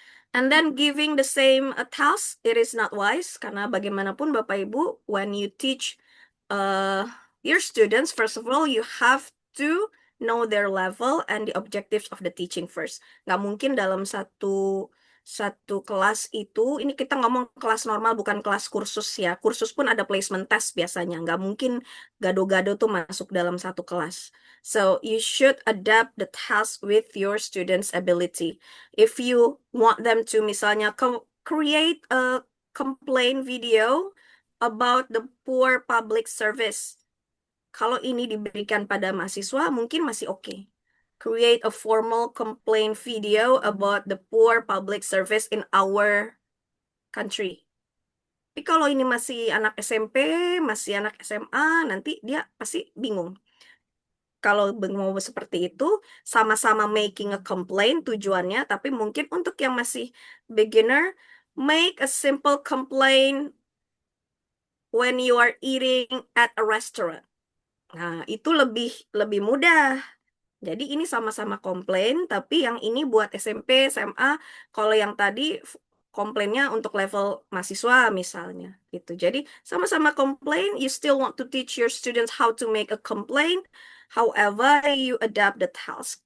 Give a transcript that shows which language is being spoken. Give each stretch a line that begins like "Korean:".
English: And then giving the same task, it is not wise,
Indonesian: karena bagaimanapun Bapak Ibu,
English: when you teach your students, first of all, you have to know their level and the objectives of the teaching first.
Indonesian: Nggak mungkin dalam satu kelas itu, ini kita ngomong kelas normal bukan kelas kursus ya. Kursus pun ada placement test biasanya. Nggak mungkin gado-gado tuh masuk dalam satu kelas.
English: So you should adapt the task with your students' ability. If you want them to
Indonesian: misalnya
English: create a complaint video about the poor public service.
Indonesian: Kalau ini diberikan pada mahasiswa mungkin masih oke.
English: Create a formal complaint video about the poor public service in our country.
Indonesian: Tapi kalau ini masih anak SMP, masih anak SMA, nanti dia pasti bingung. Kalau mau seperti itu, sama-sama
English: making a complaint
Indonesian: tujuannya, tapi mungkin untuk yang masih
English: beginner, make a simple complaint when you are eating at a restaurant.
Indonesian: Nah, itu lebih mudah. Jadi ini sama-sama komplain, tapi yang ini buat SMP, SMA. Kalau yang tadi komplainnya untuk level mahasiswa misalnya, gitu. Jadi sama-sama komplain,
English: you still want to teach your students how to make a complaint. However, you adapt the task.